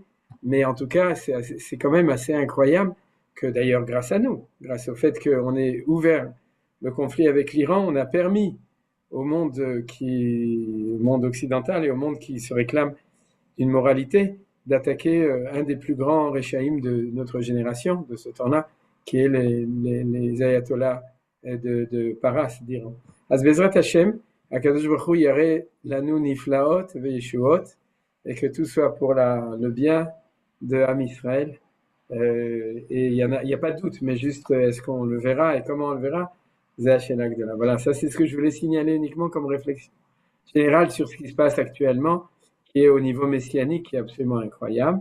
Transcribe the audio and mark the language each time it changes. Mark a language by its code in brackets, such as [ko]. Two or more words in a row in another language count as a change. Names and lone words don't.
[fr] Mais en tout cas, c'est quand même assez incroyable que d'ailleurs grâce à nous, grâce au fait qu'on ait ouvert le conflit avec l'Iran, on a permis au monde occidental et au monde qui se réclame d'une moralité d'attaquer un des plus grands réchaïm de notre génération, de ce temps-là, qui est les ayatollahs de Paras d'Iran. [he] אז בעזרת השם, הקדוש ברוך הוא יראה לנו נפלאות וישועות, [fr] et que tout soit pour le bien de Am Israël. Et il y a pas de doute, mais juste est-ce qu'on le verra et comment on le verra? Voilà, ça c'est ce que je voulais signaler uniquement comme réflexion générale sur ce qui se passe actuellement, qui est au niveau messianique, qui est absolument incroyable.